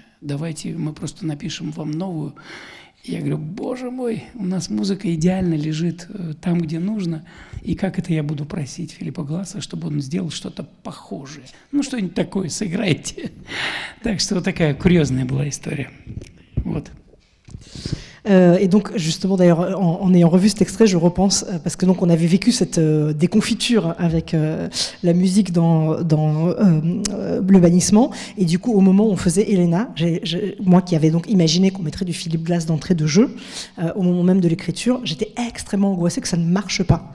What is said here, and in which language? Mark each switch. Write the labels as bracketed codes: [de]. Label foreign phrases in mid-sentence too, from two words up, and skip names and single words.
[ru] Давайте мы просто напишем вам новую. И я говорю: боже мой, у нас музыка идеально лежит там, где нужно. И как это я буду просить Филиппа Гласса, чтобы он сделал что-то похожее? Ну, что-нибудь такое сыграйте. Так что вот такая курьезная была история. Вот. [fr] Et donc, justement, d'ailleurs, en ayant revu cet extrait, je repense, parce que donc on avait vécu cette déconfiture avec la musique dans Le Bannissement, et du coup, au moment où on faisait Elena, moi qui avais donc imaginé qu'on mettrait du Philippe Glass d'entrée de jeu, au moment même de l'écriture, j'étais extrêmement angoissée que ça ne marche pas.